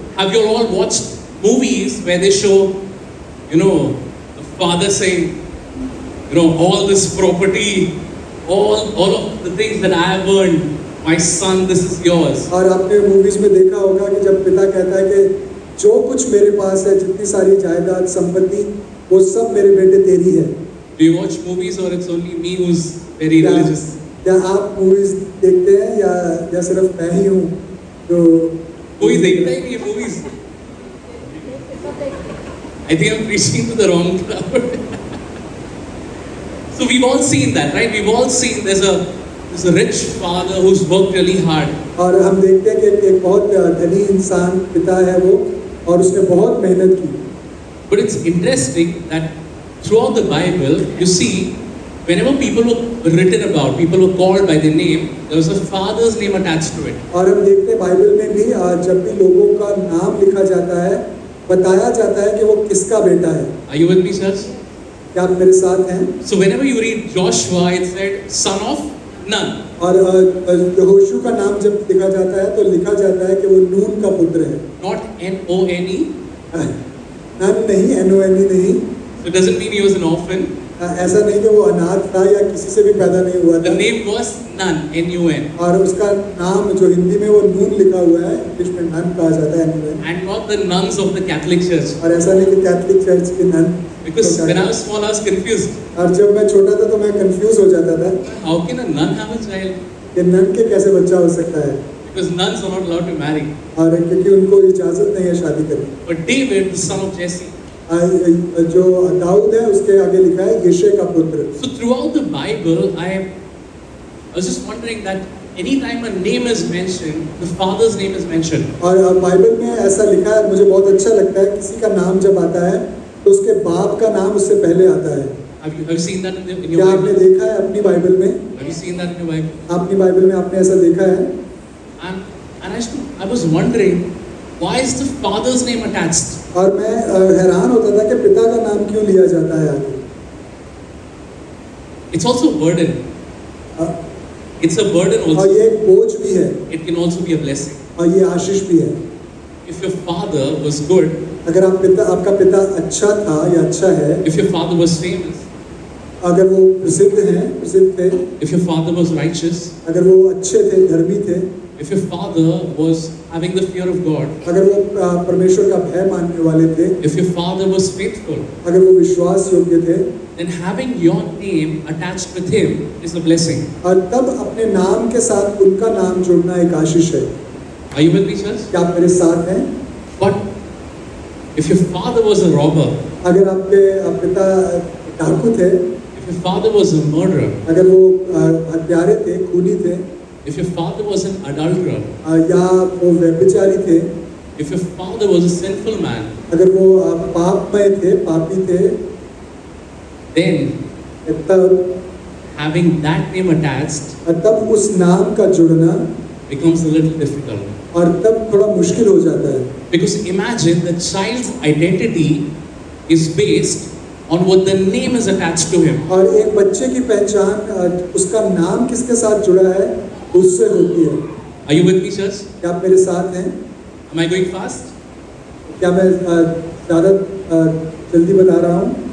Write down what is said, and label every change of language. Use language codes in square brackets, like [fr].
[en] have you all watched movies where they show, you know, the father saying, you know, all this property, all of the things that I have earned, my son, this is yours. [hi] और आपने movies में देखा होगा कि जब पिता कहता है कि जो कुछ मेरे पास है, जितनी सारी जायदाद संपत्ति, वो सब मेरे बेटे तेरी है। [en] Do you watch movies or it's only me who's very religious? [hi] क्या आप मूवीज देखते हैं या सिर्फ मैं ही हूँ जो कोई देखता ही नहीं ये movies. [en] I think I'm preaching to the wrong crowd. So we've all seen that, right? We've all seen there's a rich father who's worked really hard. [hi] और हम देखते हैं कि एक बहुत धनी इंसान पिता है वो और उसने बहुत मेहनत की। [en] But it's interesting that throughout the Bible, you see, whenever people were written about, people were called by their name, there was a father's name attached to it. [hi] और हम देखते हैं बाइबल में भी जब भी लोगों का नाम लिखा जाता है, बताया जाता है कि वो किसका बेटा है। [en] Are you with me, church? [hi] क्या आप मेरे साथ हैं? [en] So whenever you read Joshua, it said son of Nun. [hi] और यहोशू का नाम जब लिखा जाता है तो लिखा जाता है कि वो नून का पुत्र है। [en] Not N-O-N-E. [hi] नन नहीं, N-O-N-E नहीं। [en] So it doesn't mean he was an orphan. [hi] ऐसा नहीं कि वो अनाथ था या किसी से भी पैदा नहीं हुआ [en] The [hi] था। [en] name was Nun, N-U-N. [hi] और उसका नाम जो हिंदी में वो नून लिखा हुआ है, इंग्लिश में नन कहा जाता है N-U-N। [en] And not the nuns of the Catholic Church. [hi] और ऐसा नहीं कि कैथोलिक चर्च के none. [en] Because when I was small, I was confused. [hi] और जब मैं छोटा था तो मैं कंफ्यूज हो जाता था [en] How can a nun have a child? [hi] कि नन के कैसे बच्चा हो सकता है। [en] Because nuns are not allowed to marry. [hi] और क्योंकि उनको इजाजत नहीं है शादी करने। [en] But David, the son of Jesse. [hi] जो दाऊद है उसके आगे लिखा है यिशै का पुत्र। [en] So throughout the Bible, I was just wondering that anytime a name is mentioned, the father's name is mentioned. [hi] और बाइबल में ऐसा लिखा है, मुझे बहुत अच्छा लगता है, किसी का नाम जब आता है तो उसके बाप का नाम उससे पहले आता है। [en] Have you seen that in [hi] क्या [en] your [hi] आपने [en] Bible? [hi] देखा है अपनी बाइबल में? [en] Have you seen that in your Bible? [hi] अपनी बाइबल में आपने ऐसा देखा है? [en] And I was wondering, why is the father's name attached? [hi] और मैं हैरान होता था कि पिता का नाम क्यों लिया जाता है आगे। [en] It's also a burden. Uh, It's a burden [hi] और [en] also. [hi] ये एक बोझ भी है [en] It can also be a blessing. [hi] और ये आशीष भी है। [en] If your father was good, [hi] अगर आपका पिता अच्छा था या अच्छा है, [en] if your father was famous, [hi] अगर वो प्रसिद्ध थे, [en] if your father was righteous, [hi] अगर वो अच्छे थे, धर्मी थे, [en] if your father was having the fear of God, [hi] अगर वो परमेश्वर का भय मानने वाले थे, [en] if your father was faithful, [hi] अगर वो विश्वास योग्य थे, [en] then having your name attached with him is a blessing. [hi] और तब अपने नाम के साथ उनका नाम जोड़ना एक आशीष है। [en] Are you with me, church? [hi] क्या आप मेरे साथ हैं? [en] But if your father was a robber, [hi] अगर आपके पिता डाकू थे, [en] if your father was a murderer, [hi] अगर वो हत्यारे थे, खूनी थे, [en] if your father was an adulterer, [hi] या वो व्यभिचारी थे, [en] if your father was a sinful man, [hi] अगर वो पापमय थे, पापी थे, [en] then [hi] तब [en] having that name attached [hi] तब उस नाम का जुड़ना [en] becomes a little difficult. [hi] और तब थोड़ा मुश्किल हो जाता है। [en] Because imagine the child's identity is based on what the name is attached to him. [hi] और एक बच्चे की पहचान उसका नाम किसके साथ जुड़ा है उससे होती है। [en] Are you with me, church? [hi] क्या आप मेरे साथ हैं? [en] Am I going fast? [hi] क्या मैं ज़्यादा जल्दी बता रहा हूँ?